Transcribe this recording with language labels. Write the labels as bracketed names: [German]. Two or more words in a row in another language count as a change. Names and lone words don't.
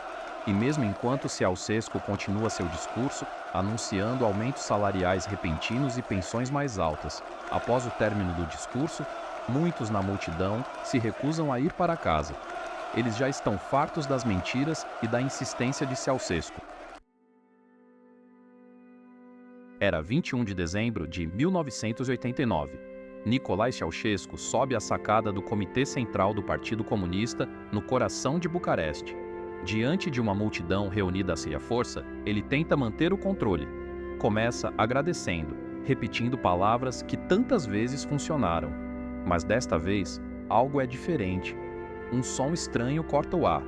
[Portuguese] E mesmo enquanto Ceausescu continua seu discurso, anunciando aumentos salariais repentinos e pensões mais altas, após o término do discurso, muitos na multidão se recusam a ir para casa. Eles já estão fartos das mentiras e da insistência de Ceausescu. Era 21 de dezembro de 1989. Nicolae Ceausescu sobe a sacada do Comitê Central do Partido Comunista no coração de Bucareste. Diante de uma multidão reunida à força, ele tenta manter o controle. Começa agradecendo, repetindo palavras que tantas vezes funcionaram. Mas desta vez, algo é diferente. Um som estranho corta o ar.